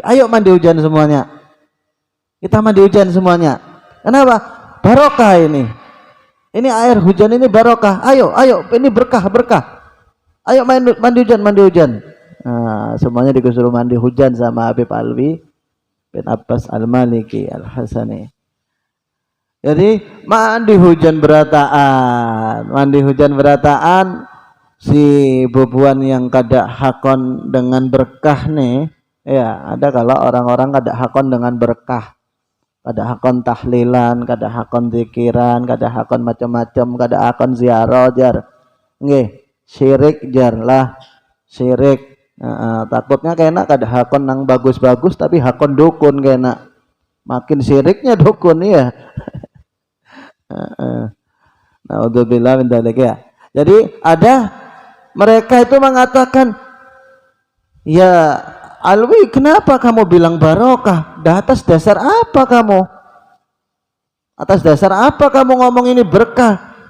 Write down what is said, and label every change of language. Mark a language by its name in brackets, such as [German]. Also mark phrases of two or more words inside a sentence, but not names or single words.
[Indonesian] Ayo mandi hujan semuanya. Kita mandi hujan semuanya. Kenapa? Barokah ini. Ini air hujan ini barokah. Ayo, ini berkah. Ayo mandi hujan. Nah, semuanya disuruh mandi hujan sama Habib Alwi bin Abbas Al-Maliki Al-Hasani. [Banjar] Jadi mandi hujan berataan si bubuan yang kada hakon dengan berkah nih. Ya, ada kalau orang-orang kada hakon dengan berkah. Kada hakon tahlilan, kada hakon zikiran, kada hakon macam-macam, kada hakon ziarah jar. Nggih, syirik jar lah. Syirik. Takutnya kena kada hakon nang bagus-bagus tapi hakon dukun kena. [Indonesian] Makin syiriknya dukun ya. [Arabic] نعوذ بالله من ذلك يا. [Indonesian] Jadi ada mereka itu mengatakan, ya Alwi, kenapa kamu bilang barokah? Atas dasar apa kamu? Atas dasar apa kamu ngomong ini berkah?